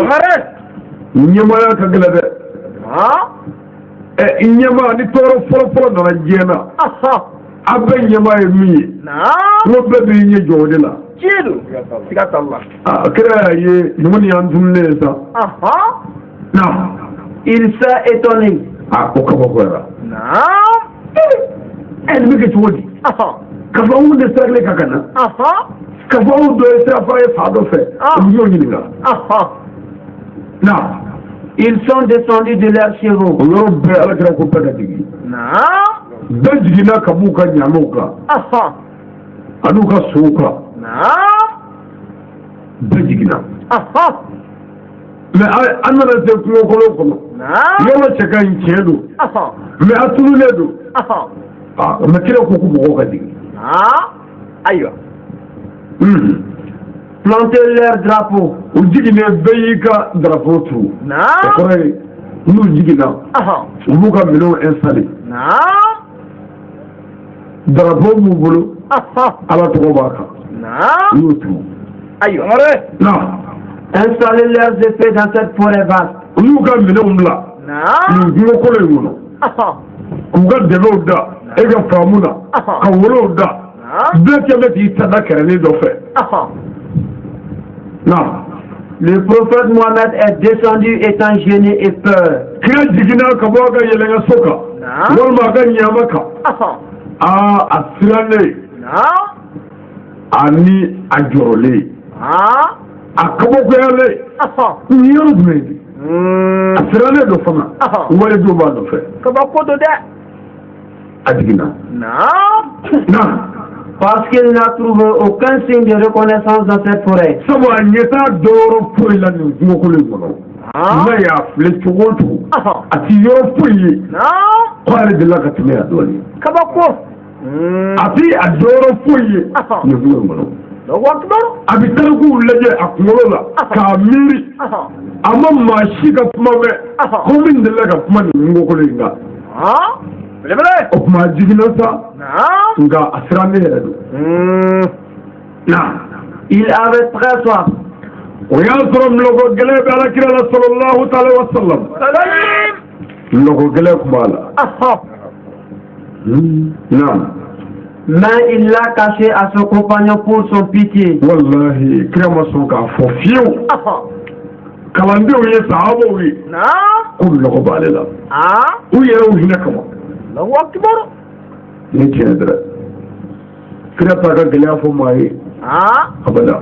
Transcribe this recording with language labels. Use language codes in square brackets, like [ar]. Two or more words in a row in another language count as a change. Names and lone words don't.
[bm] Ɲɛmaaya ka gɛlɛn dɛ. Ɲɛmaa ni tɔɔrɔ fɔlɔ-fɔlɔ nana diɲɛ na. A bɛɛ ɲɛmaa ye min ye. N'o bɛɛ b'i ɲɛ jɔ o de la. Cido. Siga t'a la. Kira y'a ye nin kɔni y'an tununnen ye sa. [fr] Il s'est étonné. [bm] O kabakoyara. Nin bɛ kɛ cogo di? Ka fɔ anw de sirakilen ka na. Ka fɔ anw dɔ ye sira fara ye fa dɔ fɛ. O bɛ ɲɔgɔn ɲininka. [fr] Ils sont descendus de leurs chevaux. [bm] O yɔrɔ bɛɛ Alakira ko bɛɛ ka jigin. Bɛɛ jiginna ka b'u ka ɲaamɛw kan. An'u ka sow kan. Bɛɛ jiginna. Mais an nana se kungokolon kɔnɔ. Yɔrɔ cɛ ka ɲi tiɲɛ don. Mais a tununnen don. Mais Kira ko ko mɔgɔw ka jigin. Ayiwa. [fr] Planter leur drapeau. [bm] U jiginnen bɛɛ y'i ka drapeau turu. O kɔrɔ ye n'u jiginna u b'u ka minɛnw installer. Drapeau b'u bolo Ala tɔgɔ b'a kan. U y'o turu. Ayiwa. [fr] Installer leurs épées dans cette forêt vaste. [bm] U y'u ka minɛnw bila nin kungokolon in kɔnɔ. K'u ka dɛmɛw da e ka faamu na ka wolow da. Bɛɛ kɛ bɛ k'i tada kɛrɛnin dɔ fɛ. [fr] Le prophète Mohammed est descendu étant gêné et peur. [bm] Kira jiginna ka bɔ a ka yɛlɛnka kan walima a ka ɲaama kan. A sirannen ani a jɔrɔlen a kabakoyalen nin yɔrɔ jumɛn de a sirannen dɔ fana walidenw b'a nɔfɛ. Kabako don dɛ. A jiginna. [fr] Parce qu'il n'a trouvé aucun signe de reconnaissance dans cette forêt. [bm] Sabu a ɲɛtaa dɔyɔrɔ foyi la nin kungokolon in kɔnɔ. N'a y'a filɛ cogo o cogo a ti yɔrɔ foyi ye ko ale delila ka tɛmɛ yan dɔɔnin. Kabako. A ti a dɔyɔrɔ foyi ye nin kungo in kɔnɔ. A bɛ tarikuw lajɛ a kunkolo la k'a miiri a ma maa si ka kuma mɛn ko min delila ka kuma nin kungokolon in kan. O tuma a jiginna sa nka a sirannen yɛrɛ don. [fr] Il avait très soif. [bm] O y'a sɔrɔ minɔgɔ gɛlɛn bɛ Alakira la [ar] صلى الله تعالى وسلم. [bm] Minɔgɔ gɛlɛn tun b'a la. [fr] Mais il l'a caché à son compagnon pour son pitié. [bm] Wallahi Kira ma sɔn k'a fɔ fiyewu. Kalandenw ye sahabaw ye ko minɔgɔ b'ale la. U yɛrɛw hinɛ kama. Ni tiɲɛ dɛ. Kira t'a ka gɛlɛya fɔ maa ye. Abada.